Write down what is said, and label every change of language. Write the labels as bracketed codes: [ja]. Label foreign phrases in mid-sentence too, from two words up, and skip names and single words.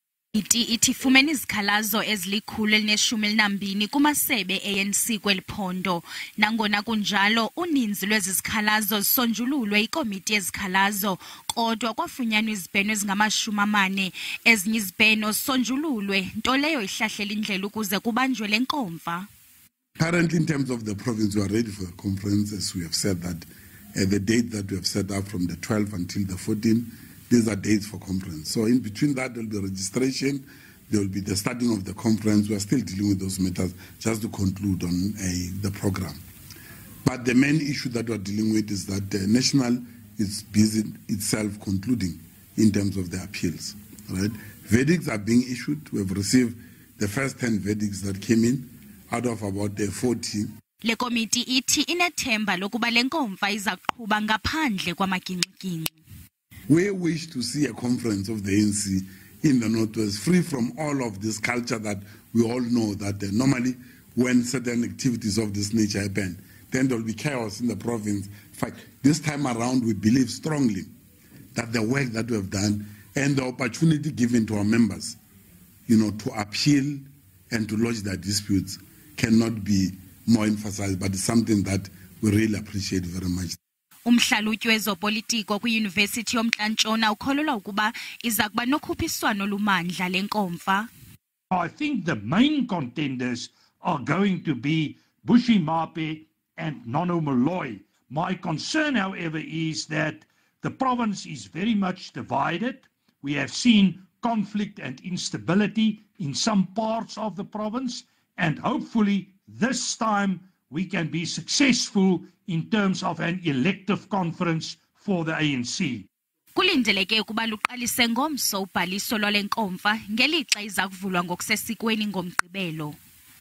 [xh] Ithi ifumene izikhalazo ezili-112 kumasebe e-ANC kweliphondo. Nangona kunjalo, uninzi lwezi zikhalazo zisonjululwe ikomiti yezikhalazo, kodwa kwafunyanwa izibheno ezingama-40. Ezinye izibheno zisonjululwe, nto leyo ihlahlela indlela ukuze kubanjwe le nkomfa. [en] Currently, in terms of the province, we are ready for the conference, as we have said that the date that we have set up from the 12th until the 14th, these are dates for conference. So in between that, there will be registration, there will be the starting of the conference. We are still dealing with those matters just to conclude on the program. But the main issue that we are dealing with is that the national is busy itself concluding in terms of the appeals. Right? Verdicts are being issued. We have received the first 10 verdicts that came in out of about 40. [xh] Le komiti ithi inethemba lokuba le nkomfa izakuba ngaphandle kwamaginxiginxi. [en] We wish to see a conference of the ANC in the Northwest, free from all of this culture that we all know that normally when certain activities of this nature happen, then there will be chaos in the province. In fact, this time around, we believe strongly that the work that we have done and the opportunity given to our members, to appeal and to lodge their disputes cannot be more emphasized, but it's something that we really appreciate very much. [xh] Umhlalutyi wezopolitiko kwiYunivesithi Emntla Ntshona ukholelwa ukuba izakuba nokhuphiswano lumandla le nkomfa. [en] I think the main contenders are going to be Bushy Mape and Nono Molloy. My concern, however, is that the province is very much divided. We have seen conflict and instability in some parts of the province, and hopefully this time we can be successful in terms of an elective conference for the ANC. [xh] Kulindeleke ukuba luqalise ngomso ubhaliso lwale nkomfa ngelixa iza kuvulwa ngokusesikweni ngoMgqibelo.